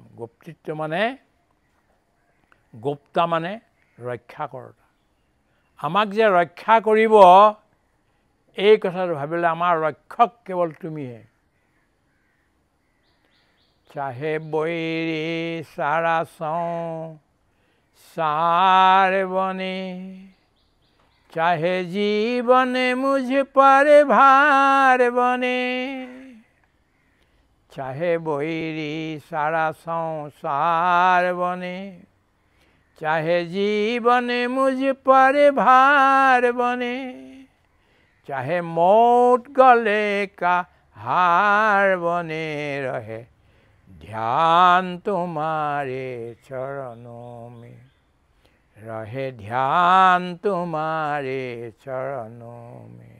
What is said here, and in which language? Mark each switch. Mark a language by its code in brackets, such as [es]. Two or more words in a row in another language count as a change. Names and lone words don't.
[as] গোপ্তিত্ব মানে, গোপ্তা মানে ৰক্ষা কৰোঁতা। আমাক যে ৰক্ষা কৰিব, এই কথাটো ভাবিলে আমাৰ ৰক্ষক কেৱল তুমিহে। [hi] चाहे बैरी सारा सं सार बने, चाहे जीवन मुझ पर भार बने, चाहे बैरी सारा संसार बने, चाहे जीवन मुझ पर भार बने, चाहे मौत गले का हार बने रहे, ध्यान तुम्हारे चरणों में, रहे ध्यान तुम्हारे चरणों में।